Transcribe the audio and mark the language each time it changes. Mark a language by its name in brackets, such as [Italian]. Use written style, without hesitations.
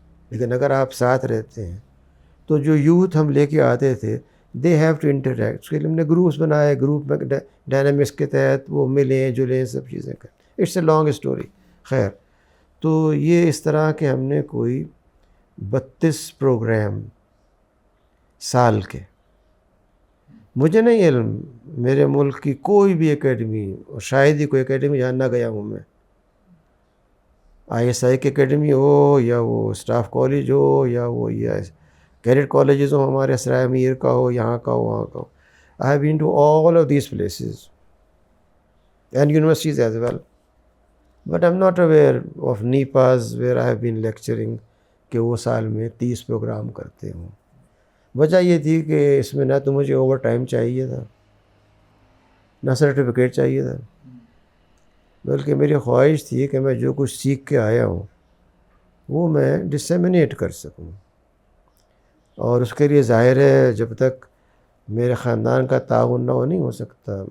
[Urdu] لیکن اگر آپ ساتھ رہتے ہیں تو جو یوتھ ہم لے کے آتے تھے، [English] they have to interact, [Urdu] اس کے لیے ہم نے گروپس بنائے، گروپ میں ڈائنامکس کے تحت وہ ملیں جلیں، سب چیزیں کریں۔ [English] It's a long story. [Urdu] خیر، تو یہ اس طرح کے ہم نے کوئی 32 پروگرام سال کے، مجھے نہیں علم میرے ملک کی کوئی بھی اکیڈمی، اور شاید ہی کوئی اکیڈمی جہاں نہ گیا ہوں میں، ISI کی اکیڈمی ہو یا وہ اسٹاف کالج ہو یا وہ کیڈٹ کالجز ہوں ہمارے اسرائے امیر کا ہو، یہاں کا ہو، وہاں کا ہو. [English] I have been to all of these places and universities as well. But I'm not aware of NIPAs where I have been lecturing [Urdu] کہ وہ سال میں 30 پروگرام کرتے ہوں. وجہ یہ تھی کہ اس میں نہ تو مجھے اوور ٹائم چاہیے تھا، نہ سرٹیفکیٹ چاہیے تھا، بلکہ میری خواہش تھی کہ میں جو کچھ سیکھ کے آیا ہوں وہ میں ڈسیمینیٹ کر سکوں. اور اس کے لیے ظاہر ہے جب تک میرے خاندان کا تعاون نہ ہو نہیں ہو سکتا.